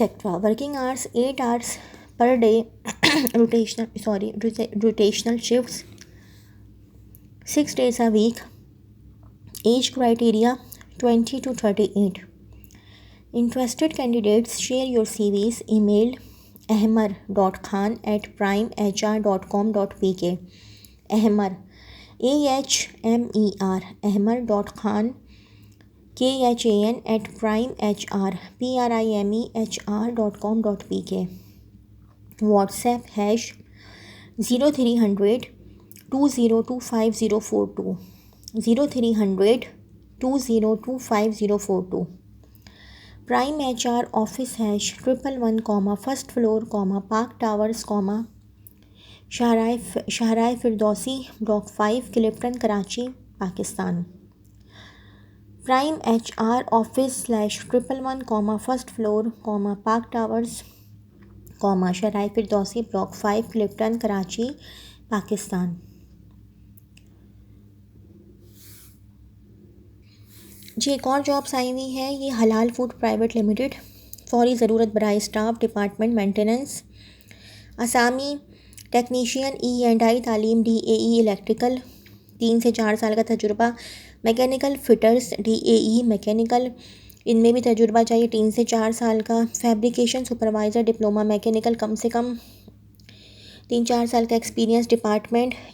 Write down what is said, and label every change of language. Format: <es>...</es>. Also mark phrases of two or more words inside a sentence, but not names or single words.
<en>Working hours 8 hours per day. rotational shifts 6 days a week. Age criteria 20 to 38. Interested candidates share your CVs. Email ahmer.khan@primehr.com.pk. ahmer, AHMER, ahmer.khan, KHAN@primehr.com.pk. WhatsApp #0300 202 5042 0300 202 5042. Prime HR office #111, first floor, Park Towers, शाहराह फिरदौसी, Block 5, Clifton, Karachi, Pakistan. Prime HR office /111, first floor, Park Towers, कॉमा शराय फिरदौसी ब्लॉक 5 क्लिफ्टन कराची पाकिस्तान।</en> <ur>جی ایک اور جابز آئی ہوئی ہے، یہ حلال فوڈ پرائیویٹ لمیٹڈ، فوری ضرورت برائے</ur> <en>staff department maintenance,</en> <ur>اسامی</ur> <en>technician E&I</en> <ur>تعلیم</ur> <en>DAE electrical</en> <ur>3 سے 4 سال کا تجربہ,</ur> <en>mechanical fitters DAE mechanical,</en> <ur>ان میں بھی تجربہ چاہیے 3 سے 4 سال کا,</ur> <en>fabrication supervisor diploma mechanical</en> <ur>کم سے کم 3-4 سال کا</ur> <en>experience, department</en>